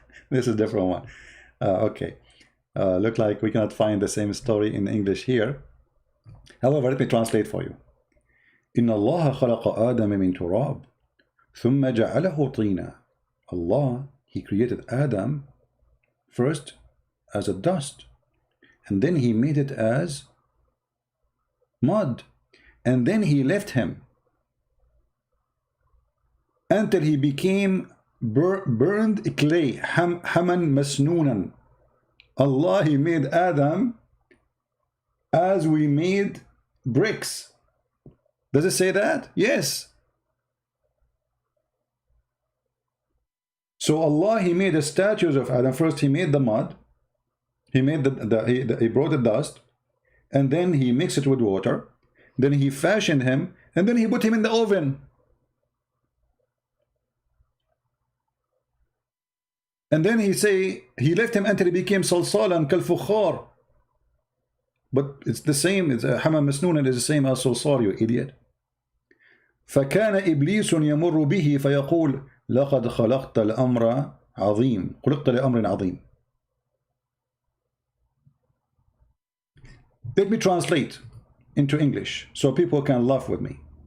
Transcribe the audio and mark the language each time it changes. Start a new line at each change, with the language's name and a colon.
English: This is a different one. Okay. Look like we cannot find the same story in English here. However, let me translate for you.
Arabic: إن الله خلق آدم من تراب ثم جعله طينا.
English: Allah, he created Adam first as a dust, and then he made it as mud, and then he left him until he became burned clay. Haman masnunan. Allah, he made Adam as we made bricks. Does it say that? Yes. So Allah, he made the statues of Adam. First he made the mud, he made he brought the dust, and then he mixed it with water, then he fashioned him, and then he put him in the oven. And then he say he left him until he became salsalan kal-fukhar. But it's the same. It's Haman masnunan is the same as salsal, you idiot.
Arabic: فكان إبليس يمر به فيقول لقد خلقت الأمر عظيم خلقت لأمر عظيم.
English: Let me translate into English so people can laugh with me.